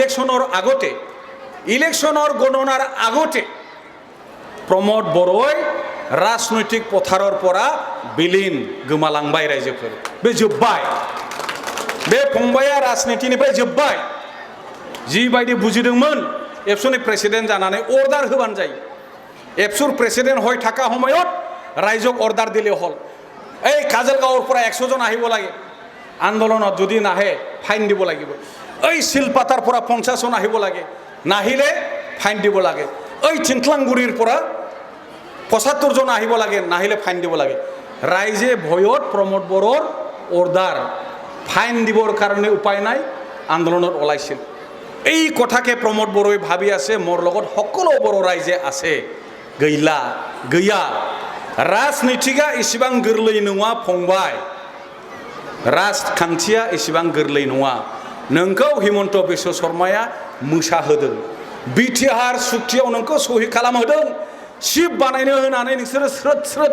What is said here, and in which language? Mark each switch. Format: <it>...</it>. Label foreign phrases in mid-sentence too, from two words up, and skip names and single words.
<as>ইলেকশনৰ গণনাৰ আগতে প্ৰমোদ বড়োৱে ৰাজনৈতিক পথাৰৰ পৰা বিলীন</as> <brx>गोमालांबाय रायजोफोर बे जोब्बाय बे फंबाया राजनीतिनिफ्राय जोब्बाय जिबायदि बुजिदोंमोन एबसुनि प्रेसिडेन्ट जानानै अर्डार होबानो जायो</brx> <as>এবছুৰ প্ৰেছিডেণ্ট হয় থাকা সময়ত ৰাইজক অৰ্ডাৰ দিলে হল এই কাজলগাঁৱৰ পৰা 100 জন আহিব লাগে আন্দোলনত যদি নাহে ফাইন দিব লাগিব এই শিলপাতাৰ পৰা 50 জন আহিব লাগে নাহিলে ফাইন দিব লাগে এই চিন্টলাংগুৰিৰ পৰা 75 জন আহিব লাগে নাহিলে ফাইন দিব লাগে ৰাইজে ভয়ত প্ৰমোদ বড়োৰ অৰ্ডাৰ ফাইন দিবৰ কাৰণে উপায় নাই আন্দোলনত ওলাইছিল এই কথাকে প্ৰমোদ বড়োই ভাবি আছে মোৰ লগত সকলো বড়ো ৰাইজে আছে</as> <brx>गैया राजनीतिका इसिबां गोरलै नङा फंबाय राजखान्थिया इसिबां गोरलै नङा नोंखौ हिमन्त बिश्व शर्माया मोसाहोदों बिटिआर सुक्तियाव नोंखौ सहि खालामहोदों चिफ बानायनो होनानै नोंसोरो स्रोद</brx>